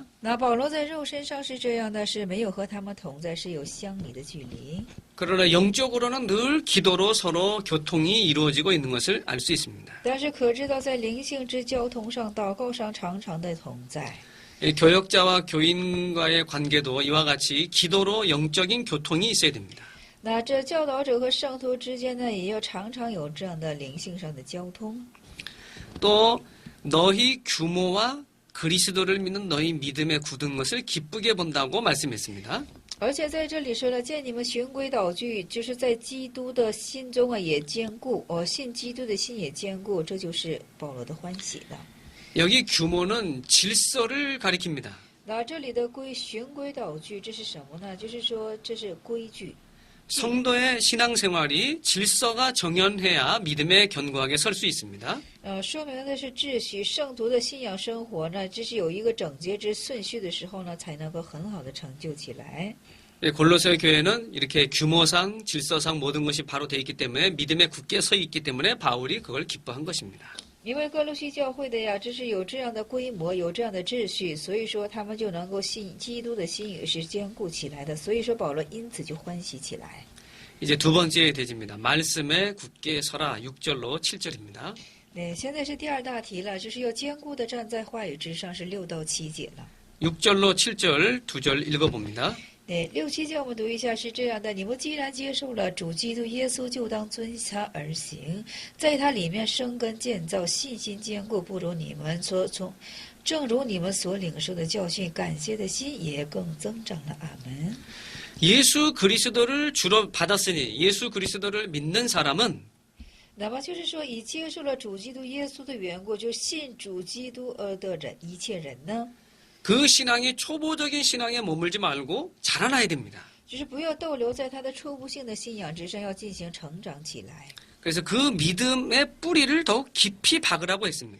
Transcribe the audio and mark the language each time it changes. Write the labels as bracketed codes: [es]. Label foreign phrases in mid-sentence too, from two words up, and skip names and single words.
[zh] 那保罗在肉身上是这样的，是没有和他们同在，是有相离的距离。 [ko] 그러나 영적으로는 늘 기도로 서로 교통이 이루어지고 있는 것을 알 수 있습니다. [zh] 但是可知道，在灵性之交通上、祷告上常常的同在。 [ko] 교역자와 교인과의 관계도 이와 같이 기도로 영적인 교통이 있어야 됩니다. [zh] 那这教导者和圣徒之间呢，也要常常有这样的灵性上的交通。 [ko] 또 너희 규모와 그리스도를 믿는 너희 믿음에 굳은 것을 기쁘게 본다고 말씀했습니다. [zh] 而且在这里说了，见你们循规蹈矩，就是在基督的心中啊也坚固，信基督的心也坚固，这就是保罗的欢喜了。 [ko] 여기 규모는 질서를 가리킵니다. [zh] 那这里的循规蹈矩，这是什么呢？就是说这是规矩。 [ko] 성도의 신앙생활이 질서가 정연해야 믿음에 견고하게 설 수 있습니다. [zh] 说明的是秩序，圣徒的信仰生活呢，这是有一个整洁之顺序的时候呢，才能够很好的成就起来。 [ko] 골로새 교회는 이렇게 규모상, 질서상 모든 것이 바로 되어 있기 때문에 믿음에 굳게 서 있기 때문에 바울이 그걸 기뻐한 것입니다. [zh] 因为哥罗西教会的呀，这是有这样的规模，有这样的秩序，所以说他们就能够信基督的心也是坚固起来的。所以说保罗因此就欢喜起来。 [ko] 이제 두 번째 대지입니다. 말씀에 굳게 서라. 6절로 7절입니다. [zh] 对，现在是第二大题了，就是要坚固的站在话语之上，是6到7节了。 [ko] 6절로 7절 2절 읽어봅니다. [zh] 对，6、7节我们读一下，是这样的：你们既然接受了主基督耶稣，就当遵他而行，在他里面生根建造，信心坚固，不如你们正如你们所领受的教训，感谢的心也更增长了。阿门。 [ko] 예수 그리스도를 주로 받았으니 예수 그리스도를 믿는 사람은 [zh] 那么就是说，以接受了主基督耶稣的缘故，就信主基督的人，一切人呢， [ko] 그 신앙이 초보적인 신앙에 머물지 말고 자라나야 됩니다. [zh] 就是不要逗留在他的初步性的信仰之上，要进行成长起来。 [ko] 그래서 그 믿음의 뿌리를 더욱 깊이 박으라고 했습니다.